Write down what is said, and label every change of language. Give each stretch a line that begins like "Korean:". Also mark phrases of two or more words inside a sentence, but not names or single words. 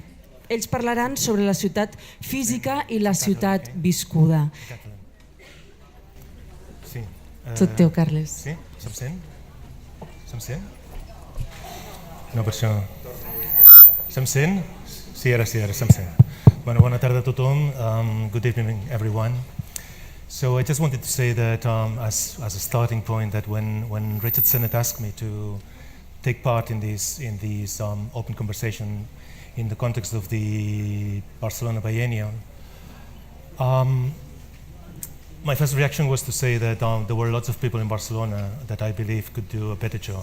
Catalan: Ells parlaran sobre la ciutat física i la ciutat viscuda. Tot teu, Carles. Sí? Se'm sent? Se'm sent? No, per això. Se'm sent? Sí, ara se'm sent. Bueno, bona tarda a tothom.
English: Good evening, everyone. So I just wanted to say that as a starting point, that when Richard Sennett asked me to take part in this open conversation in the context of the Barcelona Biennial, my first reaction was to say that there were lots of people in Barcelona that I believe could do a better job.